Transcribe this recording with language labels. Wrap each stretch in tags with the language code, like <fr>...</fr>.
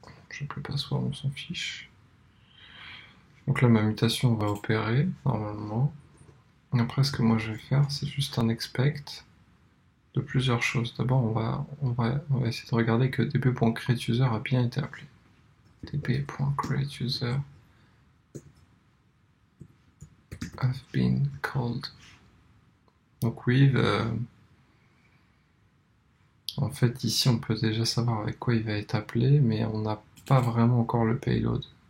<fr>J'ai plus le password, on s'en fiche. Donc là, ma mutation va opérer normalement. Et après, ce que moi je vais faire, c'est juste un expect de plusieurs choses. D'abord, on va essayer de regarder que db.createUser a bien été appelé.</fr> <en>db.createUser have been called.</en> <fr>Donc oui, en fait ici on peut déjà savoir avec quoi il va être appelé, mais on n'a pas vraiment encore le payload.</fr>